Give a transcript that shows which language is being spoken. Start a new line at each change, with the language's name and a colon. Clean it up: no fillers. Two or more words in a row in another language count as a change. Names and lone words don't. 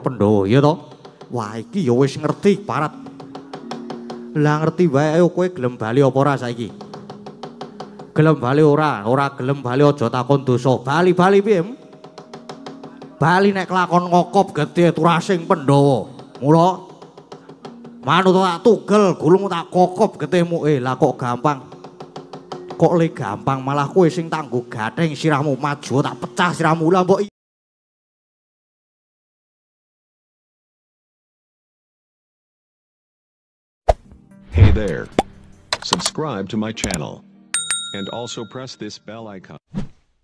Javanese: Pandhawa ya to wah iki ya wis ngerti parat lah ngerti wae ayo kowe gelem bali apa ora saiki gelem bali ora gelem bali aja takon dosa bali piye bali nek kelakon ngokop gedhe turasing Pandhawa mula manut tak tugel gulung tak kokop getihmu lah kok gampang kok le gampang malah kowe sing tanggo gatheng sirahmu maju tak pecah sirahmu lah mbok
English: Hey there subscribe to my channel and also press this bell icon